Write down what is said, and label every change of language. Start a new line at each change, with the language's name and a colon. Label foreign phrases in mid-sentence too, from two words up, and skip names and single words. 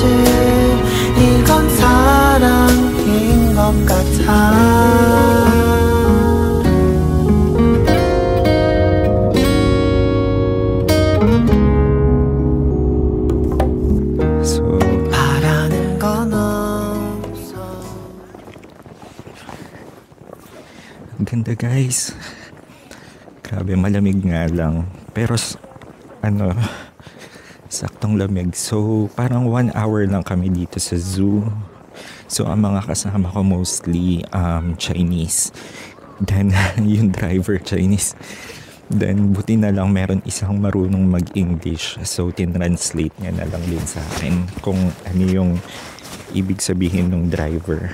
Korean: 이건 사랑인 것 같아. So 바라는 건 없어.
Filipino: ang ganda guys, grabe malamig nga lang pero saktong lamig. So parang 1 hour lang kami dito sa zoo. So ang mga kasama ko mostly Chinese, then yung driver Chinese, then buti na lang meron isang marunong mag-English, so tinranslate niya na lang din sa akin kung ano yung ibig sabihin ng driver.